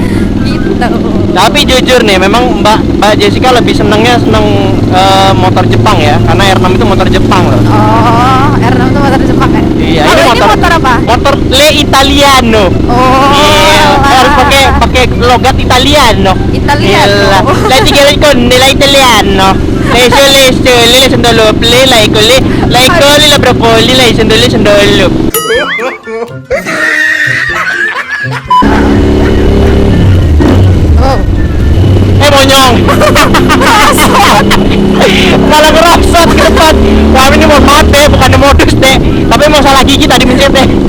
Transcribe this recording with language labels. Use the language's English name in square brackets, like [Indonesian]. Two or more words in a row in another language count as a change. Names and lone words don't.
[Indonesian] Gitu. Tapi jujur nih, memang Mbak Jessica lebih seneng motor Jepang ya, karena R6 itu motor Jepang loh. Oh, R6 tuh motor Jepang ya? Iya, Kalau ini motor apa? Motor Le Italiano. Oh, Iya, harus pakai logat Italiano. Italiano. La tigre con la Italiano. Le sendolo, la icoli, la brocoli, la sendolo. Oh. Monyong. Malah ngerosot ke depan. Kami ini mau maaf deh, bukan modus deh. Tapi emang salah gigi tadi mencet deh.